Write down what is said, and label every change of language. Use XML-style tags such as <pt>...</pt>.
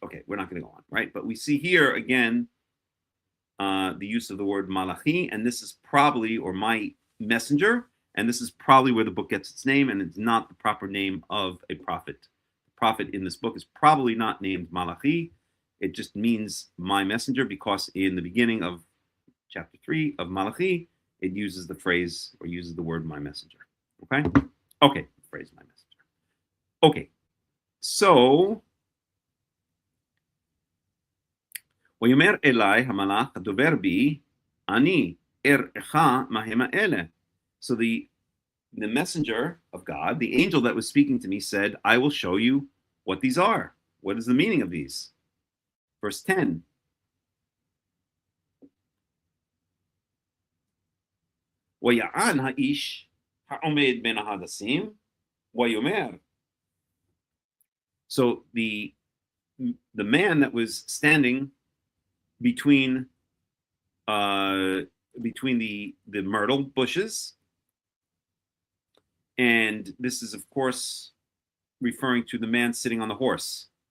<en>Okay, we're not going to go on, right? But we see here again the use of the word Malachi, and this is probably, or my messenger, and this is probably where the book gets its name, and it's not the proper name of a prophet. The prophet in this book is probably not named Malachi. It just means my messenger, because in the beginning of chapter 3 of Malachi, it uses the phrase, or uses the word my messenger. Okay, phrase my messenger. Okay, so</en> <he>ויאמר אלי המלאך הדובר בי, אני אראך מהם האלה.</he> <en>So the messenger of God, the angel that was speaking to me, said, I will show you what these are. What is the meaning of these? Verse 10.</en> <he>ויען האיש העומד בין ההדסים, ויאמר.</he> <en>So the man that was standing between the myrtle bushes, and this is of course referring to the man sitting on the horse.</en>